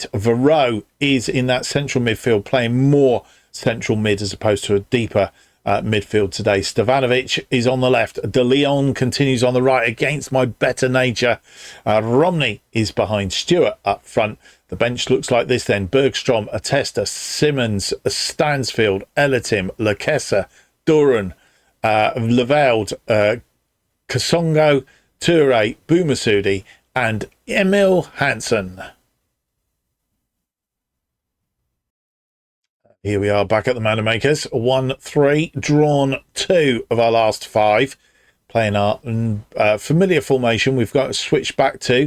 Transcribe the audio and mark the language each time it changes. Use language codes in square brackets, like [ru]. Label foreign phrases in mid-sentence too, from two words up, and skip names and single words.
[en] Varro is in that central midfield, playing more central mid as opposed to a deeper midfield today. Stevanovic is on the left. De Leon continues on the right against my better nature. Romney is behind Stewart up front. The bench looks like this then. Bergstrom, Atesta, Simmons, Stansfield, Elatim, Lakessa, Duran, Leveld, Kasongo, Toure, Boumassoudi and Emil Hansen. Here we are back at the Mandermakers. 1-3, drawn 2 of our last 5. Playing our familiar formation. We've got to switch back to.